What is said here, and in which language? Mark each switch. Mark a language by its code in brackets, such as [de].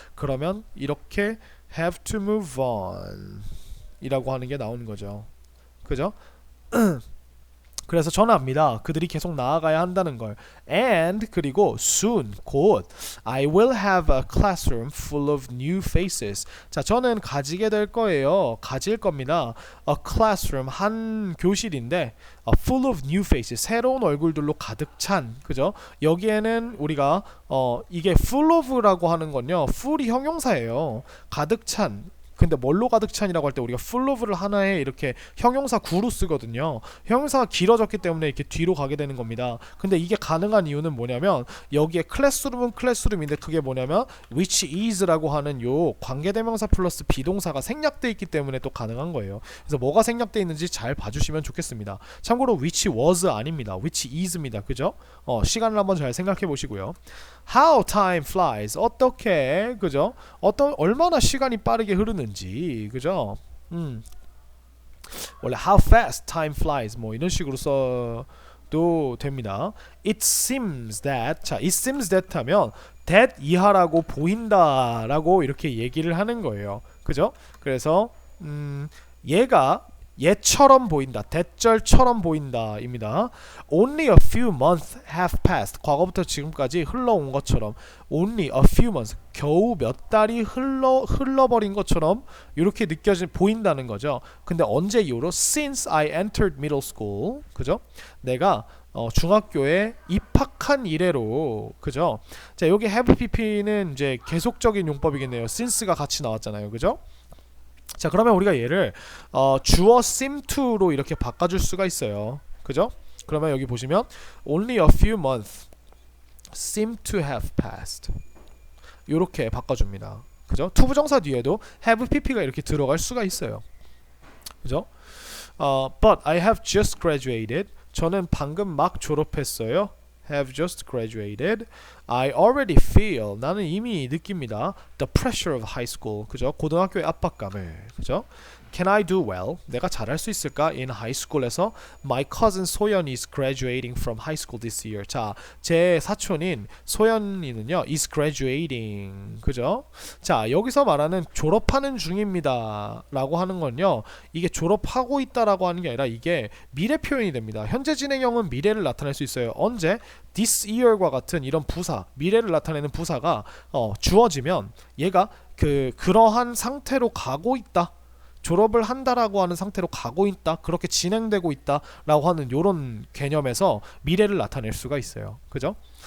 [ko] 그러면 이렇게 [en] have to move on [ko] 이라고 하는 게 나오는 거죠. 그죠? 그래서 저는 압니다. 그들이 계속 나아가야 한다는 걸. [en] And [ko] 그리고 [en] soon [ko] 곧 [en] I will have a classroom full of new faces. [ko] 자, 저는 가질 겁니다. [en] A classroom [ko] 한 교실인데 [en] full of new faces [ko] 새로운 얼굴들로 가득 찬. 그죠? 여기에는 우리가 이게 full of라고 하는 건요. full이 형용사예요. 가득 찬. 근데 뭘로 가득 찬이라고 할 때 우리가 full of를 하나에 이렇게 형용사 구로 쓰거든요. 형용사가 길어졌기 때문에 이렇게 뒤로 가게 되는 겁니다. 근데 이게 가능한 이유는 뭐냐면 여기에 클래스룸은 클래스룸인데 그게 뭐냐면 which is라고 하는 요 관계대명사 플러스 비동사가 생략돼 있기 때문에 또 가능한 거예요. 그래서 뭐가 생략돼 있는지 잘 봐주시면 좋겠습니다. 참고로 which was 아닙니다. which is입니다. 그죠? 시간을 한번 잘 생각해 보시고요. [en] How time flies. [ko] 어떻게 그죠? 얼마나 시간이 빠르게 흐르는지 그죠? 원래 [en] how fast time flies [ko] 뭐 이런 식으로 써도 됩니다. [en] It seems that [ko] 자, [en] it seems that [ko] 하면 that 이하라고 보인다라고 이렇게 얘기를 하는 거예요. 그죠? 그래서 얘가 얘처럼 보인다. 대절처럼 보인다입니다. [en] Only a few months have passed. [ko] 과거부터 지금까지 흘러온 것처럼 [en] only a few months. [ko] 겨우 몇 달이 흘러버린 것처럼 이렇게 보인다는 거죠. 근데 언제 이후로? [en] Since I entered middle school. [ko] 그죠? 내가 중학교에 입학한 이래로. 그죠? 자, 여기 have pp는 이제 계속적인 용법이겠네요. since가 같이 나왔잖아요. 그죠? 자, 그러면 우리가 얘를 주어 seem to로 이렇게 바꿔줄 수가 있어요. 그죠? 그러면 여기 보시면 [en] only a few months seem to have passed [ko] 이렇게 바꿔줍니다. 그죠? 투부정사 뒤에도 have pp가 이렇게 들어갈 수가 있어요. 그죠? [en] But I have just graduated. [ko] 저는 방금 막 졸업했어요. [en] have just graduated. I already feel. [ko] 나는 이미 느낍니다. [en] The pressure of high school. [ko] 그죠? 고등학교의 압박감을. 그죠? [en] Can I do well? [ko] 내가 잘할 수 있을까? [en] In high school에서 My cousin [ko] 소연이 [en] is graduating from high school this year. [ko] 자, 제 사촌인 소연이는요 [en] is graduating. [ko] 그죠? 자, 여기서 말하는 졸업하는 중입니다 라고 하는 건요, 이게 졸업하고 있다라고 하는 게 아니라 이게 미래 표현이 됩니다. 현재 진행형은 미래를 나타낼 수 있어요. 언제? this year과 같은 이런 부사, 미래를 나타내는 부사가 주어지면 얘가 그러한 상태로 가고 있다, 졸업을 한다라고 하는 상태로 가고 있다, 그렇게 진행되고 있다라고 하는 이런 개념에서 미래를 나타낼 수가 있어요. 그죠?